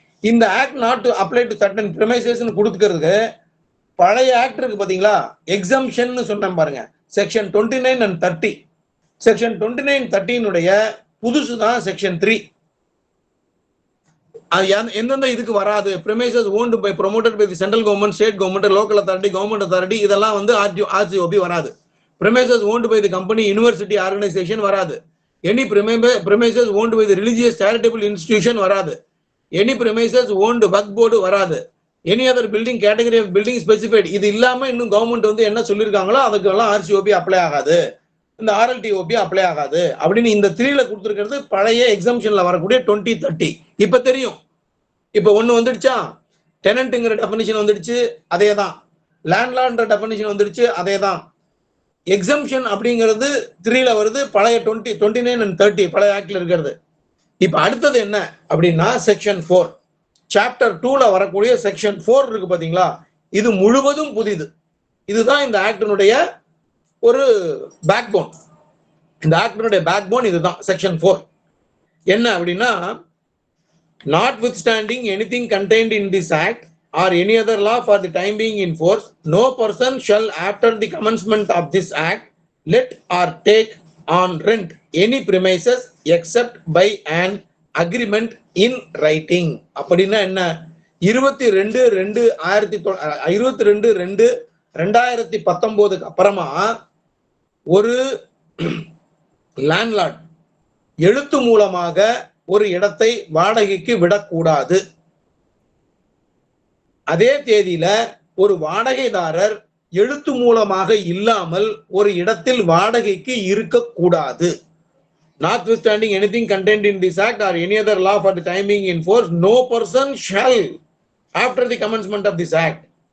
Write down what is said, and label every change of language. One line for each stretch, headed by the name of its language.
Tamil: இந்த act not to apply to certain பிரைமைசஸ் கொடுத்துக்கிறதுக்கு பழைய act இருக்கு பாத்தீங்களா, எக்ஸம்ஷன் சொன்னேன் பாருங்க, செக்ஷன் 29 and 30. செக்ஷன் 29, 30னுடைய புதுசு தான் செக்ஷன் 3. எந்தெந்த இதுக்கு வராது,
English: premises owned by promoted by the central government, state government, local authority, government authority,
Tamil: இதெல்லாம் வந்து RCOP வராது.
English: premises owned by the company, university, organization வராது. Any premises owned by the religious charitable institution வராது. Any premises owned work board வராது. Any other building category of building specified.
Tamil: இது இல்லாம இன்னும் government வந்து என்ன சொல்லிருக்காங்களோ அதுக்கு எல்லாம் RCOP அப்ளை ஆகாது, இந்த RLTOP அப்ளை ஆகாது அப்படின்னு இந்த 3ல கொடுத்துருக்கிறது பழைய எக்ஸம்ஷன்ல வரக்கூடிய 2030. இப்ப தெரியும், இப்ப ஒண்ணு வந்துடுச்சா, டெனன்ட்ங்கிற டெஃபினிஷன் வந்துடுச்சு, அதே தான். லேண்ட்லார்ட்ன்ற டெஃபினிஷன் வந்துடுச்சு, அதே தான். எக்ஸம்ஷன் அப்படிங்கிறது 3ல வருது, பழைய 29 and 30 பழைய ஆக்ட்ல இருக்கிறது. இப்ப அடுத்தது என்ன அப்படின்னா செக்ஷன் 4 சாப்டர் 2ல வரக்கூடிய செக்ஷன் 4 இருக்கு பாத்தீங்களா, இது முழுவதும் புதிது. இதுதான் இந்த ஆக்டினுடைய ஒரு பேக்போன். இந்த ஆக்டினுடைய பேக்போன் இதுதான் செக்ஷன் 4. என்ன அப்படின்னா,
English: notwithstanding anything contained in this act or any other law for the time being in force, no person shall after the commencement of this act let or take on rent any premises except by an agreement in writing.
Tamil: அப்படின்னா என்ன, 22/2/2019 அப்புறமா ஒரு landlord எழுத்து மூலமாக ஒரு இடத்தை வாடகைக்கு விடக்கூடாது. அதே தேதியில ஒரு வாடகைதாரர் எழுத்து மூலமாக இல்லாமல் ஒரு இடத்தில் வாடகைக்கு இருக்கக்கூடாது.
English: Notwithstanding anything contained in this act or any other law for the time being in force, no person shall after the commencement of this act